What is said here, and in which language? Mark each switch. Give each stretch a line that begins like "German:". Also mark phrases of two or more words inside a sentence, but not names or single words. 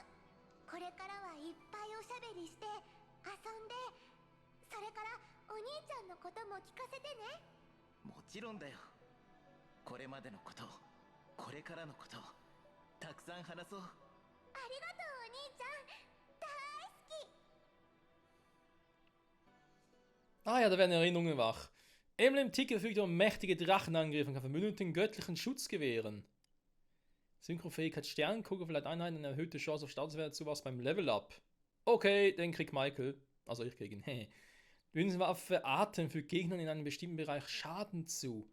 Japanese: これからはいっぱいおしゃべりして遊んで、それからお兄ちゃんのことも聞かせてね。もちろんだよ。これまでのこと、これからのこと、たくさん話そう。ありがとうお兄ちゃん、大好き。
German: Ah ja, da werden Erinnerungen wach. Emblem Tiki verfügt über mächtige Drachenangriffe und kann verbündeten göttlichen Schutz gewähren. Synchrofähigkeit Sternenkugel verleiht Einheiten eine erhöhte Chance auf Statuswert zu was beim
English: Level Up.
German: Okay, den kriegt Michael. Also ich krieg ihn. Düsenwaffe Atem fügt Gegnern in einem bestimmten Bereich Schaden zu.